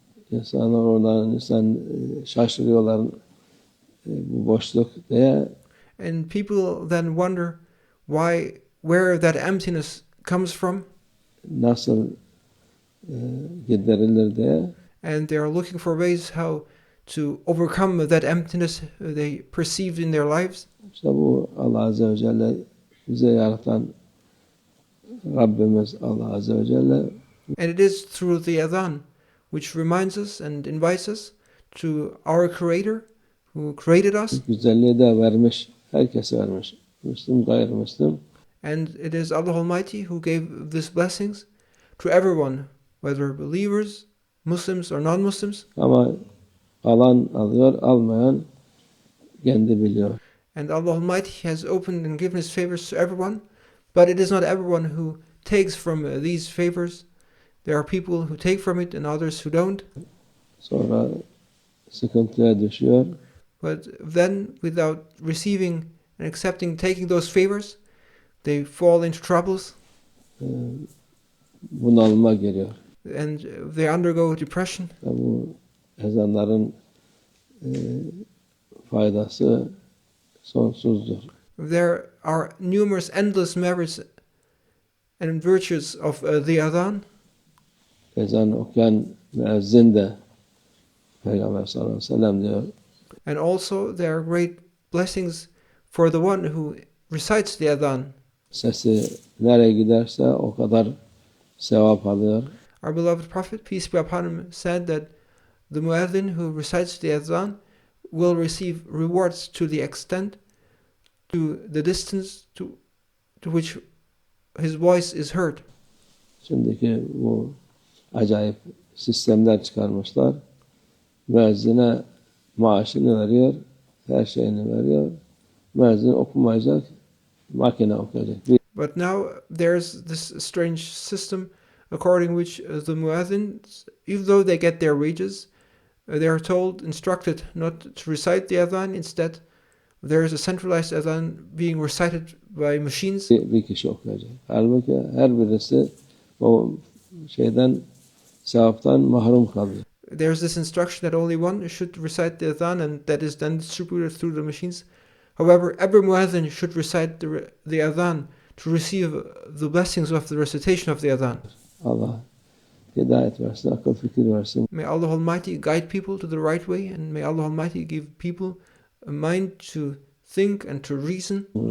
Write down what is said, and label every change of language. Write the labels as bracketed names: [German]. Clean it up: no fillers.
[Turkish] İnsanlar oradan şaşırıyorlar bu boşluk diye. [English] And people then wonder where that emptiness comes from. [Turkish] Nasıl giderilir diye. [English] And they are looking for ways how to overcome that emptiness they perceived in their lives. [Turkish] İşte bu Allah Azze ve Celle bize yaratan Rabbimiz Allah Azze ve Celle. [English] And it is through the Adhan which reminds us and invites us to our Creator who created us. [Turkish] Güzelliği de vermiş, herkese vermiş. Müslüm, gayrimüslim. [English] And it is Allah Almighty who gave these blessings to everyone, whether believers, Muslims or non-Muslims. [Turkish] Ama alan alıyor, almayan kendi biliyor. [English] And Allah Almighty has opened and given His favors to everyone, but it is not everyone who takes from these favors. There are people who take from it and others who don't. [Turkish] Sonra sıkıntıya düşüyor. [English] But then, without receiving and accepting, taking those favors, they fall into troubles [Turkish] Bunalıma giriyor. [English] and they undergo depression. [Turkish] Bu ezanların faydası sonsuzdur. [English] There are numerous, endless merits and virtues of the Adhan. [Turkish] Ezan okuyan müezzin de Peygamber sallallahu aleyhi ve sellem diyor. [English] And also there are great blessings for the one who recites the Adhan. [Turkish] Sesi nereye giderse o kadar sevap alıyor. [English] Our beloved Prophet, peace be upon him, said that the muezzin who recites the Adhan will receive rewards to the extent, to the distance to which his voice is heard. [Turkish] Şimdiki bu acayip sistemler çıkarmışlar. Müezzine maaşını veriyor, her şeyini veriyor. Müezzin okumayacak, makine okuyacak. [English] But now there's this strange system according which the muezzins, even though they get their wages, they are told, instructed not to recite the Adhan. Instead, there is a centralized Adhan being recited by machines. [Turkish] Bir kişi okuyacak. Halbuki her birisi o şeyden, sevaptan mahrum kalıyor. [English] There's this instruction that only one should recite the Adhan, and that is then distributed through the machines. However, every muezzin should recite the Adhan to receive the blessings of the recitation of the Adhan. [Turkish] Allah hidayet versin, akıl fikir versin. [English] May Allah Almighty guide people to the right way, and may Allah Almighty give people a mind to think and to reason.